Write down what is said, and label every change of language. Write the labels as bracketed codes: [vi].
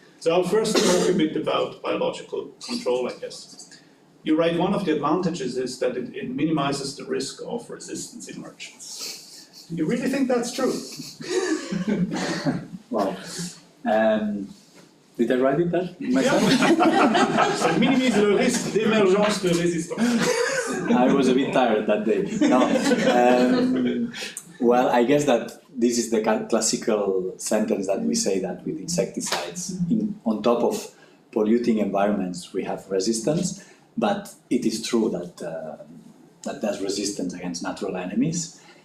[en] So I'll first talk a bit about biological control, I guess. You write one of the advantages is that it minimizes the risk of resistance emergence. Do you really think that's true? Wow. Did I write it down myself? [fr] Ça minimise le risque d'émergence de résistance. [en] I was a bit tired that day. No. Well, I guess that this is the classical sentence that we say that with insecticides, on top of polluting environments, we have resistance. But it is true that there's resistance against natural enemies.